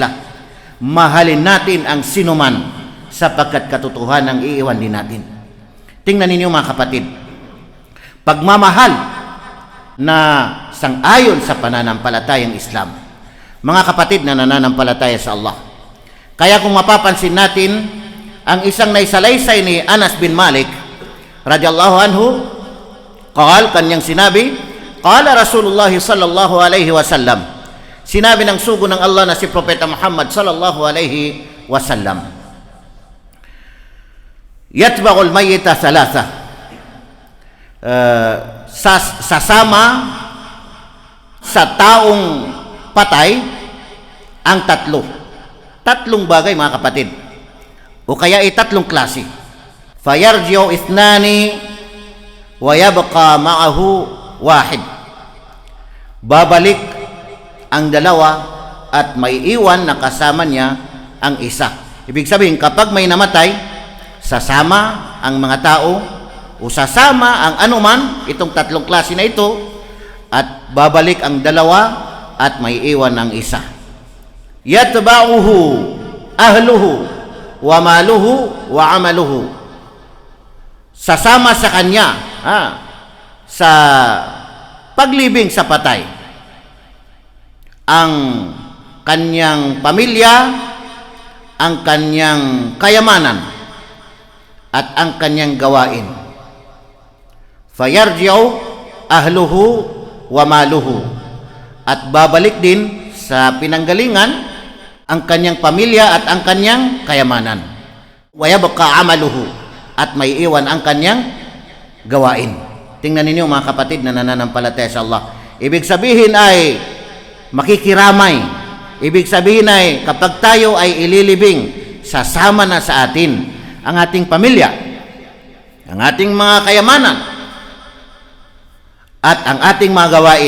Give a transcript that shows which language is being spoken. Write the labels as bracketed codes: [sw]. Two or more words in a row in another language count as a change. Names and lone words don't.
[tl] Mahalin natin ang sinuman, sapagkat katotohanang iiwan din natin. Tingnan ninyo mga kapatid, pagmamahal na sang-ayon sa pananampalatayang Islam, mga kapatid na nananampalataya sa Allah. Kaya kung mapapansin natin ang isang naisalaysay ni Anas bin Malik [ar] رضي الله عنه, [tl] kanyang sinabi, [ar] قال رسول الله صلى الله عليه وسلم, [tl] sinabi ng sugo ng Allah na si Propeta Muhammad [ar] صلى الله عليه وسلم, يتبع الميت ثلاثة, [tl] sasama sa taong patay ang tatlong bagay mga kapatid, o kaya ay tatlong klase. [ar] فيرجع اثنان ويبقى معه واحد, [tl] babalik ang dalawa at may iwan na kasama niya ang isa. Ibig sabihin, kapag may namatay, sasama ang mga tao o sasama ang anuman, itong tatlong klase na ito, at babalik ang dalawa at may iwan ang isa. [ar] يتبعه أهله وماله وعمله, [tl] sasama sa kanya sa paglibing sa patay ang kanyang pamilya, ang kanyang kayamanan at ang kanyang gawain. [ar] فيرجع أهله وماله, [tl] at babalik din sa pinanggalingan ang kanyang pamilya at ang kanyang kayamanan. [ar] ويبقى عمله, [tl] at may iwan ang kanyang gawain. Tingnan ninyo mga kapatid na nananampalataya sa Allah. Ibig sabihin ay makikiramay. Ibig sabihin ay kapag tayo ay ililibing, sasama na sa atin ang ating pamilya, ang ating mga kayamanan, at ang ating mga gawain.